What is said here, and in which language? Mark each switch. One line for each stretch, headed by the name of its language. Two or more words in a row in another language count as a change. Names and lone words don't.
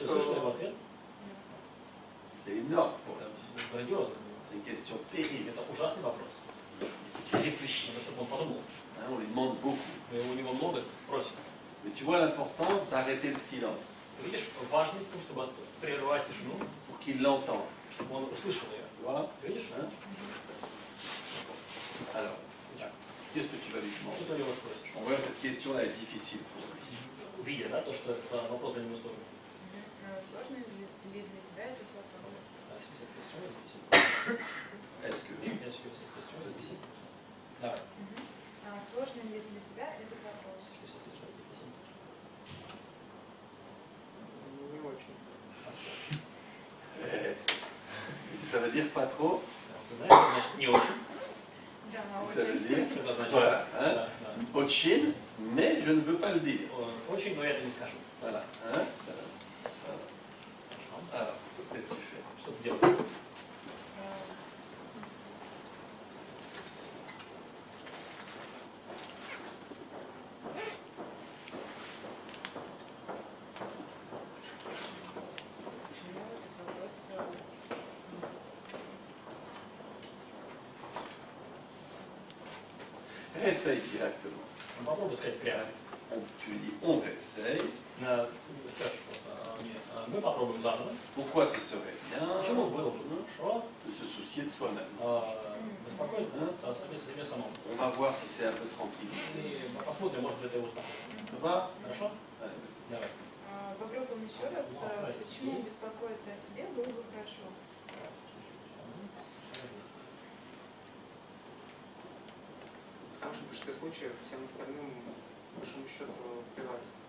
Russian: Слышали в ответ?
French: C'est énorme. Pour elle.
Russian: Это грандиозно.
French: C'est une question terrible.
Russian: Это ужасный вопрос.
French: Il réfléchit.
Russian: Надо, чтобы он подумал.
French: Hein, on lui demande beaucoup.
Russian: Мы у него много просим.
French: Mais tu vois l'importance d'arrêter le silence
Russian: Ты видишь важность в том, чтобы прервать тишину,
French: pour qu'il l'entende.
Russian: чтобы он услышал ее.
French: Tu vois?
Russian: Видишь?
French: Hein? Alors, qu'est-ce que tu vas lui
Russian: Что
French: demander?
Russian: ты у него спросишь?
French: On voit que cette question-là est difficile pour lui.
Russian: Видя, да, то, что это вопрос для него сложный. Сложно ли для тебя этот вопрос?
French: Si cette question est difficile. Est-ce que Est-ce que cette question est difficile?
Russian: Давай. Сложно ли для тебя этот вопрос?
French: Est-ce que cette question est difficile?
Russian: Не очень. Хорошо.
French: si ça va veut dire pas trop.
Russian: Знаешь, значит, не очень. Да,
French: Ça veut
Russian: очень.
French: dire,
Russian: Это значит,
French: voilà, hein,
Russian: да, да. очень,
French: mais je ne veux pas le dire.
Russian: Очень, но я это не скажу.
French: Voilà, hein, voilà. Alors, qu'est-ce que tu fais?
Russian: Что ты делаешь? Почему этот вопрос?
French: Réessaye directement.
Russian: Попробуй сказать прямо.
French: Tu lui dis on réessaye.
Russian: Ты скажешь просто мне, мы попробуем заново.
French: Pourquoi ce serait bien
Russian: Почему было бы хорошо
French: de se soucier de soi-même?
Russian: беспокоиться о себе самом?
French: On va voir si c'est un peu tranquille.
Russian: И посмотрим, может быть, это успокоит.
French: Ça va?
Russian: Хорошо?
French: Allez.
Russian: Давай. Попробуем еще раз. Почему беспокоиться о себе было бы хорошо? Потому что в большинстве случаев всем остальным, по большому счету, плевать.